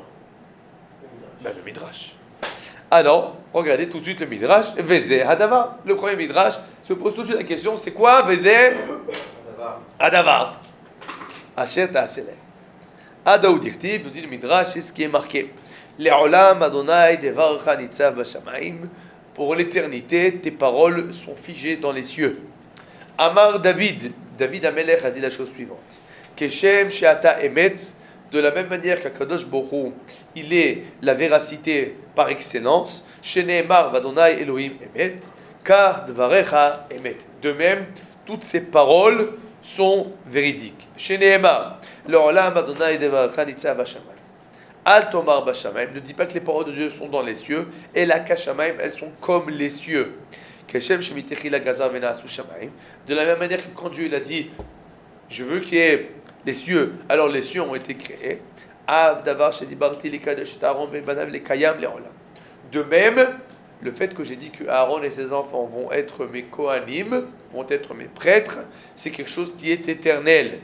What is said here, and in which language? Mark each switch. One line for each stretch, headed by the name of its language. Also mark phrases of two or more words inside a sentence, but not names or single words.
French: Ben, le Midrash. Alors, regardez tout de suite le Midrash,
Hebrew: וזה הדבר.
French: Le premier Midrash se pose tout de suite la question, c'est quoi
Hebrew: וזה הדבר? אשר תעשה לה. Adaou Dirtib,
French: nous dit le Midrash, c'est ce qui est marqué.
Hebrew: לעולם ה' דברך נצב בשמים.
French: Pour l'éternité, tes paroles sont figées dans les cieux.
Hebrew: אמר דוד המלך
French: a dit la chose suivante.
Hebrew: כשם שאתה אמת,
French: de la même manière qu'
Hebrew: הקדוש ברוך הוא,
French: il est la véracité par excellence.
Hebrew: שנאמר וה' אלהים אמת, car דבריך אמת.
French: De même, toutes ces paroles sont véridiques.
Hebrew: שנאמר, לעולם ה' דברך נצב בשמים. אל תאמר בשמים,
French: ne dis pas que les paroles de Dieu sont dans les cieux, et la Kashamayim, elles sont comme les cieux. De la même manière que quand Dieu il a dit, je veux qu'il y ait les cieux, alors les cieux ont été créés. De même, le fait que j'ai dit que Aaron et ses enfants vont être mes Kohanim, vont être mes prêtres, c'est quelque chose qui est éternel.